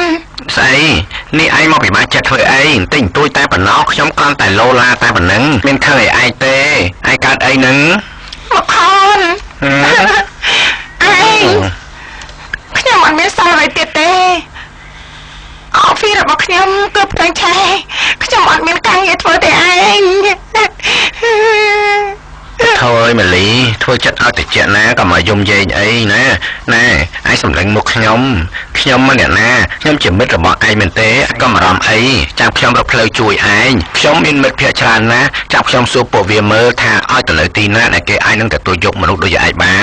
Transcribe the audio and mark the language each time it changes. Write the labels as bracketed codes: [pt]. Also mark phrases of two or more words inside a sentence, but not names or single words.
[km] ស្អីនេះឯងមកពិបាកចិត្តធ្វើអីបន្តិចបន្តួចតែប៉ុណ្ណោះខ្ញុំគ្រាន់តែលោឡាតែប៉ុណ្ណឹងមានឃើញឯងទេឯងកើតអីហ្នឹង មកខនឯងខ្ញុំអត់មានសល់អ្វីទៀតទេអោហ្វីរបស់ខ្ញុំគឺផ្លែឆេខ្ញុំអត់មានការងារធ្វើទេឯង thôi ơi mà lý thôi ចិត្តឲ្យតិចណាកុំឲ្យយំយែងអីណាណែឯងសម្លឹងមុខខ្ញុំមកអ្នកណាខ្ញុំជាមិត្តរបស់ឯងមែនទេកុំអារម្មណ៍អីចាំខ្ញុំរកផ្លូវជួយឯងខ្ញុំមានមិត្តភក្តិច្រើនណាស់ចាំខ្ញុំសួរពួកវាមើលថាឲ្យទៅនៅទីណាដែលគេអាចនឹងទទួលយកមនុស្សដូចឯងបាន